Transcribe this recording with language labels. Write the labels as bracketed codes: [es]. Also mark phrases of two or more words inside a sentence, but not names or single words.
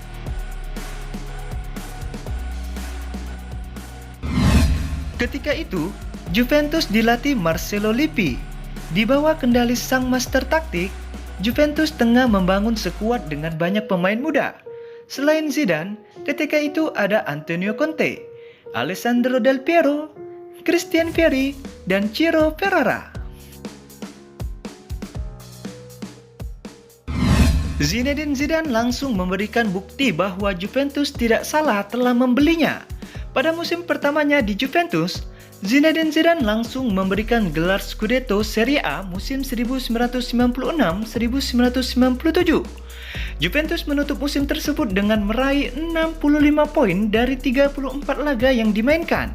[id] Ketika itu, Juventus dilatih Marcelo Lippi. Di bawah kendali sang master taktik, Juventus tengah membangun skuad dengan banyak pemain muda. Selain Zidane, ketika itu ada Antonio Conte, Alessandro Del Piero, Christian Vieri, dan Ciro Ferrara. Zinedine Zidane langsung memberikan bukti bahwa Juventus tidak salah telah membelinya. Pada musim pertamanya di Juventus, Zinedine Zidane langsung memberikan gelar Scudetto Serie A musim 1996-1997. Juventus menutup musim tersebut dengan meraih 65 poin dari 34 laga yang dimainkan.